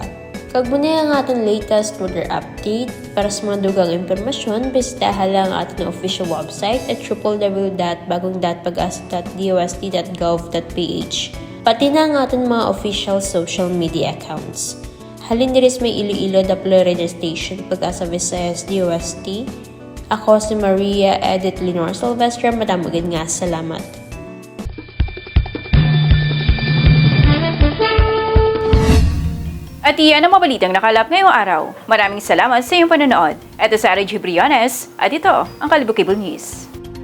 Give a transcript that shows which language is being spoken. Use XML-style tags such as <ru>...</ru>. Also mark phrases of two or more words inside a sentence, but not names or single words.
<hil>Kag muna ang aton</hil> <en>latest weather update.</en> <hil>Para sa mga dugang impormasyon, bisitahan lang ang ating</hil> <en>official website</en> <hil>at www.bagongdatpag-asa.dost.gov.ph.</hil> <tl>Pati na ang ating mga</tl> <en>official social media accounts.</en> <hil>Halin diris may Iloilo Daplo Radio Station Pag-asa Visayas DOST. Ako si Maria Edith Lenore Silvestre. Madamagin nga salamat.</hil> <tl>At iyan ang mabalitang nakalap ngayong araw. Maraming salamat sa iyong panonood. Ito sa RG Briones at ito ang Kalibo Cable News.</tl>